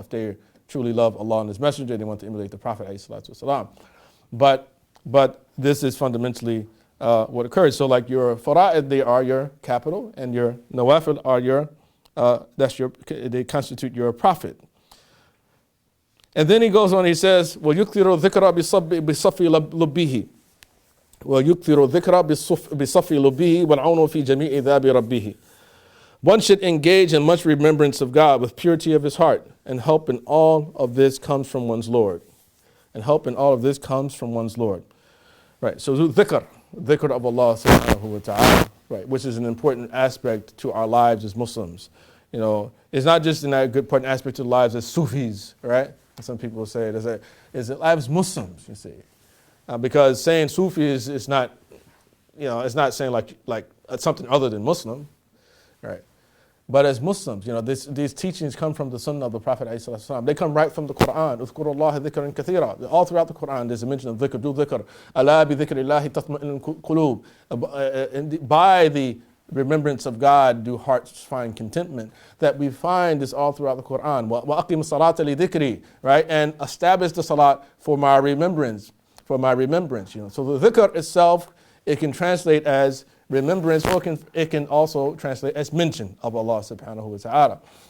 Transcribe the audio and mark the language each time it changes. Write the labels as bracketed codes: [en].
[en] If they truly love Allah and His Messenger, they want to emulate the Prophet ﷺ. But this is fundamentally what occurs. So like your fara'id, they are your capital, and your nawafil are your, they constitute your profit. And then he goes on, he says, [ar] وَيُكْثِرُ الذِّكْرَ بِصَفِّ لُبِّهِ وَيُكْثِرُ الذِّكْرَ بِصَفِّ لُبِّهِ وَالْعَوْنُ فِي جَمِيعِ ذَابِ رَبِّهِ. [en] One should engage in much remembrance of God with purity of his heart, and help in all of this comes from one's Lord. And help in all of this comes from one's Lord. Right, so dhikr of Allah subhanahu wa ta'ala, right, which is an important aspect to our lives as Muslims. You know, it's not just in that good important aspect to the lives as Sufis, right? Some people say it is it lives Muslims, you see. Because saying Sufi is not, you know, it's not saying like something other than Muslim, right? But as Muslims, you know, these teachings come from the Sunnah of the Prophet ﷺ. They come right from the Quran. [ar] اذكروا الله ذكرا كثيرا. [en] All throughout the Quran, there's a mention of dhikr. Do dhikr. [ar] ألا بذكر الله تطمئن القلوب. [en] By the remembrance of God, do hearts find contentment. That we find this all throughout the Quran. [ar] وَأَقِمُ الصَّلَاةَ لِذِكْرِي. [en] Right? And establish the salat for my remembrance. You know. So the dhikr itself, it can translate as remembrance, or it can also translate as mention of Allah subhanahu wa ta'ala.